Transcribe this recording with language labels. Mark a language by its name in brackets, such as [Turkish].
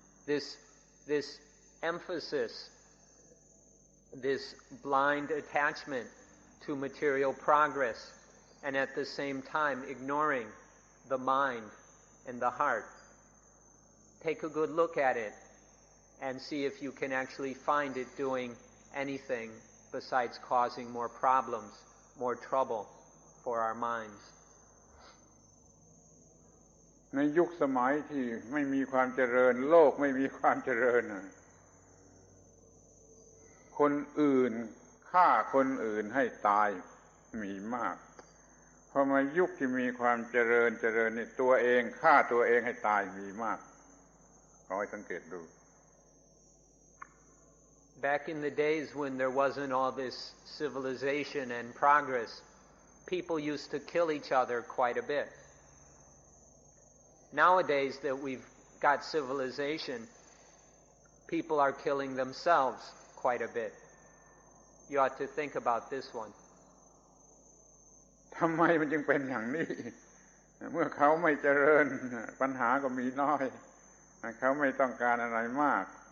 [English] This emphasis, this blind attachment to material progress, and at the same time ignoring the mind and the heart. Take a good look at it and see if you can actually find it doing anything besides causing more problems, more trouble for our minds. [Thai] ในยุคสมัยที่ไม่มีความเจริญโลกไม่มีความเจริญคนอื่นฆ่าคนอื่นให้ตายมีมากพอมายุคที่มีความเจริญนี่ตัวเองฆ่าตัวเองให้ตายมีมากขอให้สังเกตดู [English] Back in the days when there wasn't all this civilization and progress, people used to kill each other quite a bit. Nowadays that we've got civilization, people are killing themselves quite a bit. You ought to think about this one. [Thai] ทำไมมันจึงเป็นอย่างนี้เมื่อเขาไม่เจริญปัญหาก็มีน้อยเขาไม่ต้องการอะไรมาก